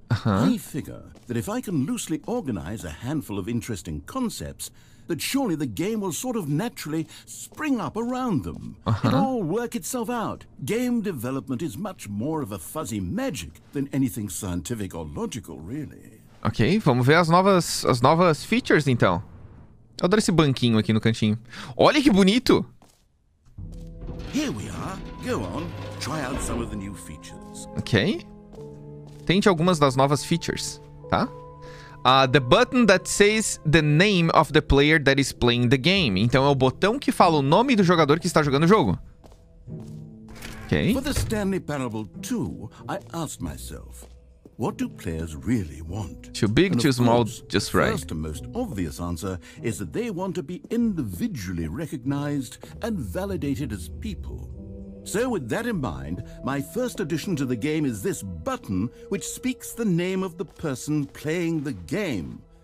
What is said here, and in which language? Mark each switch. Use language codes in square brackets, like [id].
[en] I figure that if I can loosely organize a handful of interesting concepts, that surely the game will sort of naturally spring up around them. It'll all work itself out. Game development is much more of a fuzzy magic than anything scientific or logical, really. [pt] Ok, vamos ver as novas features, então. Eu adoro esse banquinho aqui no cantinho. Olha que bonito! [en] Here we are. Go on. Try out some of the new features. Ok. [pt] Tente algumas das novas features, tá? [en] The button that says the name of the player that is playing the game. [pt] Então é o botão que fala o nome do jogador que está jogando o jogo. Ok. [en] For the Stanley Parable 2, I asked myself, what do players really want? Too big, too small, just right. The first and most obvious answer is that they want to be individually recognized and validated as people. So with that in mind, my first addition to the game is this button which speaks the name of the person playing the game.